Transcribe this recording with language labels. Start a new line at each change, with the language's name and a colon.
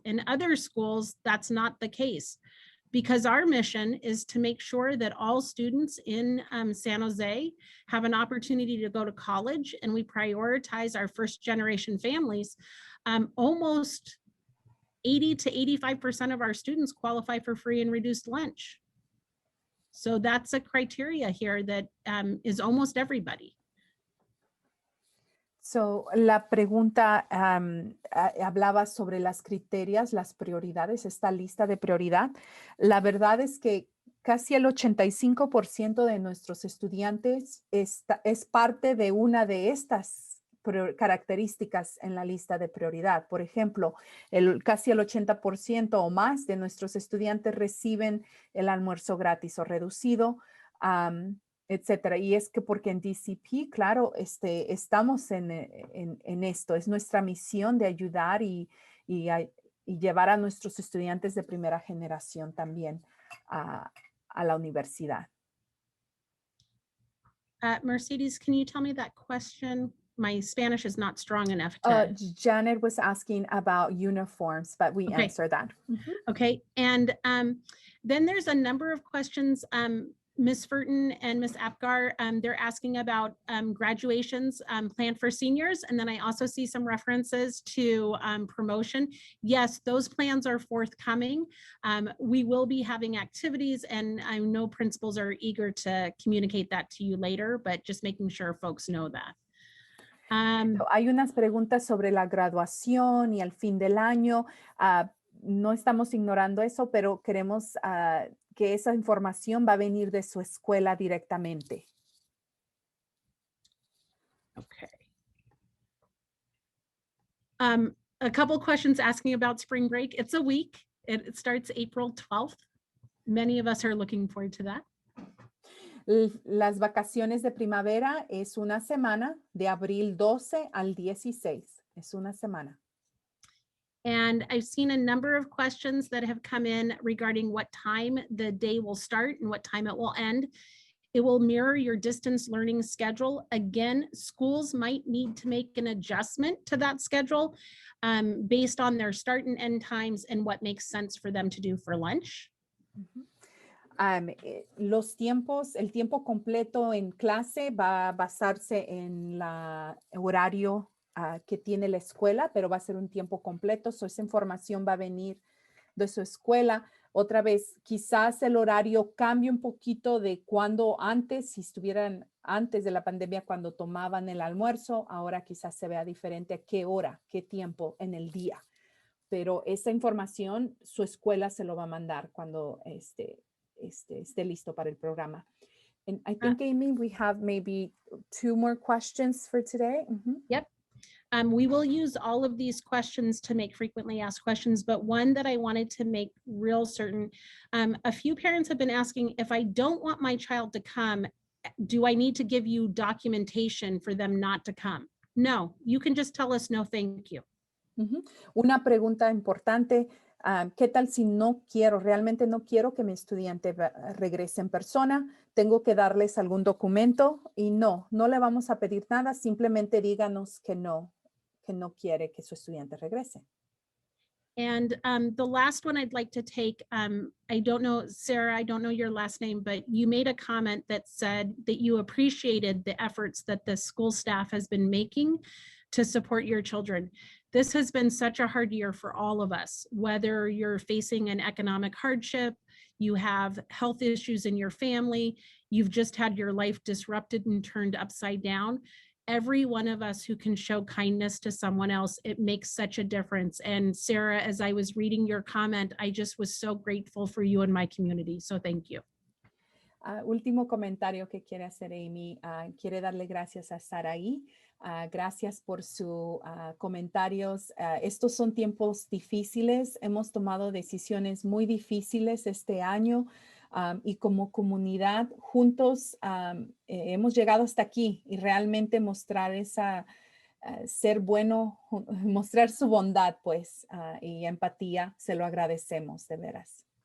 English: In other schools, that's not the case, because our mission is to make sure that all students in San Jose have an opportunity to go to college, and we prioritize our first generation families. Almost 80 to 85% of our students qualify for free and reduced lunch. So that's a criteria here that is almost everybody.
Spanish: So, la pregunta hablaba sobre las criterias, las prioridades, esta lista de prioridad. La verdad es que casi el 85% de nuestros estudiantes es parte de una de estas características en la lista de prioridad. Por ejemplo, casi el 80% o más de nuestros estudiantes reciben el almuerzo gratis o reducido, etcétera. Y es que porque en DCP, claro, estamos en esto. Es nuestra misión de ayudar y llevar a nuestros estudiantes de primera generación también a la universidad.
English: Mercedes, can you tell me that question? My Spanish is not strong enough to... Janet was asking about uniforms, but we answered that. Mm-hmm. Okay, and then there's a number of questions, Ms. Furton and Ms. Apgar, they're asking about graduations planned for seniors. And then I also see some references to promotion. Yes, those plans are forthcoming. We will be having activities, and I know principals are eager to communicate that to you later, but just making sure folks know that.
Spanish: Hay unas preguntas sobre la graduación y al fin del año. No estamos ignorando eso, pero queremos que esa información va a venir de su escuela directamente.
English: Okay. A couple questions asking about spring break. It's a week. It starts April 12th. Many of us are looking forward to that.
Spanish: Las vacaciones de primavera es una semana, de abril 12 al 16. Es una semana.
English: And I've seen a number of questions that have come in regarding what time the day will start and what time it will end. It will mirror your distance learning schedule. Again, schools might need to make an adjustment to that schedule based on their start and end times and what makes sense for them to do for lunch. Mm-hmm.
Spanish: Los tiempos, el tiempo completo en clase va a basarse en el horario que tiene la escuela, pero va a ser un tiempo completo. So esa información va a venir de su escuela. Otra vez, quizás el horario cambie un poquito de cuando antes, si estuvieran antes de la pandemia, cuando tomaban el almuerzo, ahora quizás se vea diferente a qué hora, qué tiempo en el día. Pero esa información su escuela se lo va a mandar cuando esté listo para el programa.
English: And I think, Amy, we have maybe 2 more questions for today. Yep. We will use all of these questions to make frequently asked questions, but one that I wanted to make real certain, a few parents have been asking, if I don't want my child to come, do I need to give you documentation for them not to come? No, you can just tell us no, thank you.
Spanish: Una pregunta importante, ¿qué tal si realmente no quiero que mi estudiante regrese en persona? ¿Tengo que darles algún documento? Y no le vamos a pedir nada, simplemente díganos que no quiere que su estudiante regrese.
English: And the last one I'd like to take, I don't know, Sarah, I don't know your last name, but you made a comment that said that you appreciated the efforts that the school staff has been making to support your children. This has been such a hard year for all of us, whether you're facing an economic hardship, you have health issues in your family, you've just had your life disrupted and turned upside down. Every one of us who can show kindness to someone else, it makes such a difference. And Sarah, as I was reading your comment, I just was so grateful for you and my community. So thank you.
Spanish: Último comentario que quiere hacer Amy. Quiere darle gracias a Saraí. Gracias por sus comentarios. Estos son tiempos difíciles. Hemos tomado decisiones muy difíciles este año. Y como comunidad juntos hemos llegado hasta aquí y realmente mostrar ser bueno, mostrar su bondad pues y empatía, se lo agradecemos de veras.